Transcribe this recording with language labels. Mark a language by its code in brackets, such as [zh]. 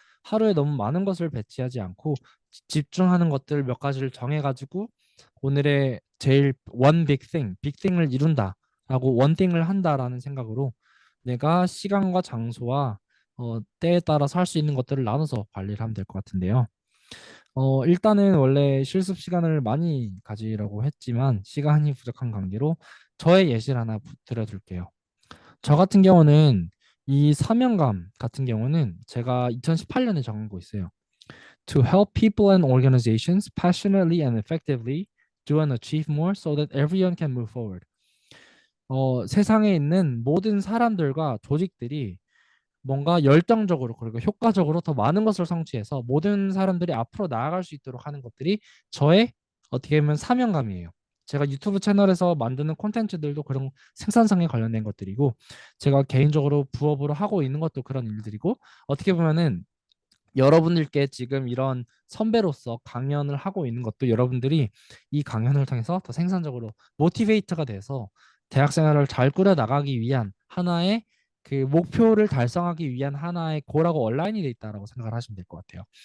[ko] 하루에 너무 많은 것을 배치하지 않고 집중하는 것들 몇 가지를 정해가지고 오늘의 제일 [en] one big thing, big thing [ko] 을 이룬다라고 one thing을 한다라는 생각으로 내가 시간과 장소와 때에 따라서 할 수 있는 것들을 나눠서 관리를 하면 될 것 같은데요. 일단은 원래 실습 시간을 많이 가지라고 했지만 시간이 부족한 관계로 저의 예시를 하나 드려둘게요. 저 같은 경우는 이 사명감 같은 경우는 제가 2018년에 정한 거 있어요. [en] To help people and organizations passionately and effectively do and achieve more so that everyone can move forward. [ko] 세상에 있는 모든 사람들과 조직들이 뭔가 열정적으로 그리고 효과적으로 더 많은 것을 성취해서 모든 사람들이 앞으로 나아갈 수 있도록 하는 것들이 저의 어떻게 보면 사명감이에요. 제가 유튜브 채널에서 만드는 콘텐츠들도 그런 생산성에 관련된 것들이고 제가 개인적으로 부업으로 하고 있는 것도 그런 일들이고 어떻게 보면은 여러분들께 지금 이런 선배로서 강연을 하고 있는 것도 여러분들이 이 강연을 통해서 더 생산적으로 모티베이트가 돼서 대학 생활을 잘 꾸려 나가기 위한 하나의 그 목표를 달성하기 위한 하나의 고라고 온라인이 돼 있다라고 생각을 하시면 될 것 같아요.